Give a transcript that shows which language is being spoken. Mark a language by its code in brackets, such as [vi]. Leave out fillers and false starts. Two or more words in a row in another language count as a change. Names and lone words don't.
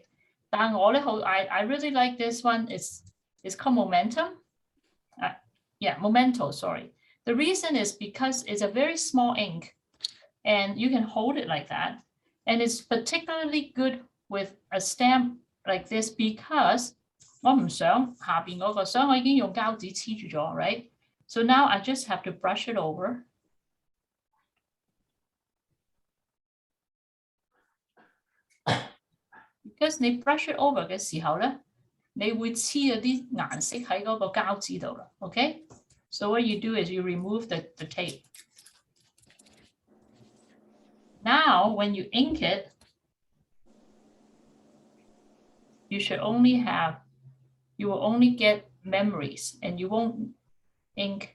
[en] I really like this one. It's called Momentum. Memento, sorry. The reason is because it's a very small ink and you can hold it like that. And it's particularly good with a stamp like this because [yue] 我唔想下邊嗰個，所以我已經用膠紙黐住咗, [en] right? So now I just have to brush it over. [yue] Because 你 [en] brush it over [yue] 嘅時候咧，你會黐咗啲顏色喺嗰個膠紙度啦, [en] okay? So what you do is you remove the tape. Now, when you ink it, you will only get memories and you won't ink.